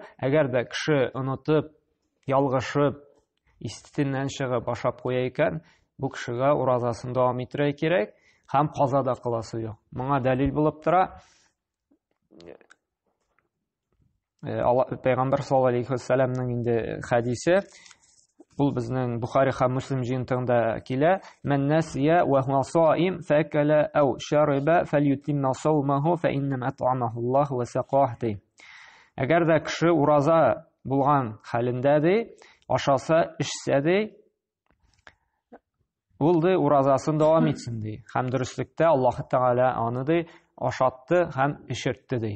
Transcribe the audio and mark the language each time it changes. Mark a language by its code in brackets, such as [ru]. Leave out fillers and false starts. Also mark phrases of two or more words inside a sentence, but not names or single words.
[tt] Әгәр дә кеше онытып, ялгышып, истеннән чыгып ашап куя икән, бу кешегә уразасын дәвам итәргә кирәк һәм каза да кыласы юк. Моңа дәлил булып тора. Пәйгамбер [ar] صلى الله عليه وسلم [tt] инде хәдисе, ул безнең Бухари һәм Муслим җинтында килә: [ar] "من نسي وهو صائم فأكل أو شرب فليتم صومه فإنما أطعمه الله وسقاه" [tt] ди. Әгәр дә кеше ураза булган хәлендә ди, ашаса, эчсә ди, ул ди уразасын дәвам итсен ди. Һәм дөреслектә Аллаһ Тәгалә аны ди ашатты һәм эчертте ди.